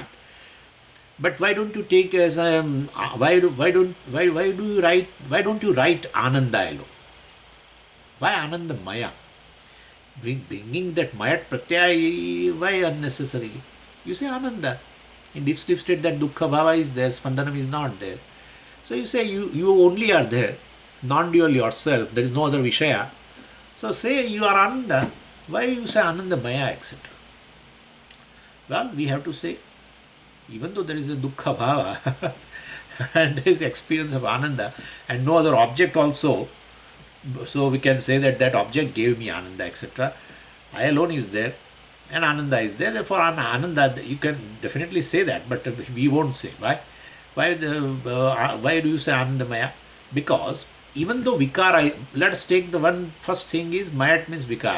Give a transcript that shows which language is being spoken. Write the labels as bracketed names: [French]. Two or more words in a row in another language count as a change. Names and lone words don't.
[English] But why don't you take as why don't you write ananda alone? Why anandamaya? Bringing that [Sanskrit] mayat pratyaya, [English] why unnecessarily? You say ananda. In deep sleep state, that [Sanskrit] dukkha bhava [English] is there, spandanam is not there. So you say you only are there, non-dual yourself, there is no other vishaya. So say you are ananda, why you say anandamaya, etc.? Well, we have to say, even though there is a [Sanskrit] dukkha bhava [English] and there is experience of ananda and no other object also, so we can say that object gave me ananda, etc. I alone is there and ananda is there, therefore ananda, you can definitely say that, but we won't say. Why? Why do you say anandamaya? Because even though vikara, let us take the one first thing is mayat means vikara.